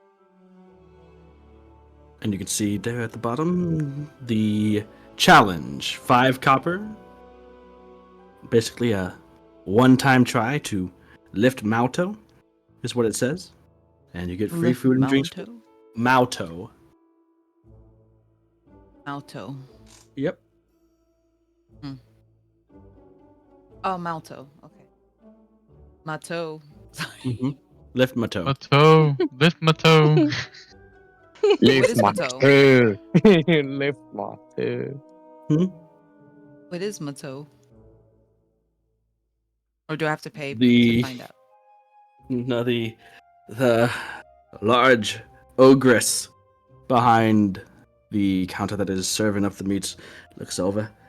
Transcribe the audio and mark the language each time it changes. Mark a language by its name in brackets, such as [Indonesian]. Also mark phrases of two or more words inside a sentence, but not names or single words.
[English] And you can see there at the bottom, the challenge, 5 copper. Basically a one-time try to lift Mauto, is what it says. And you get free Lift food and drinks. Mauto? Mauto. Mauto. Yep. Oh, Mauto. Okay. Mato. Mm-hmm. Lift Mauto. My toe. Lift my toe. Lift my toe. Lift my toe. What is Mato? Or do I have to pay The- to find out? No, the large ogress behind the counter that is serving up the meats looks over.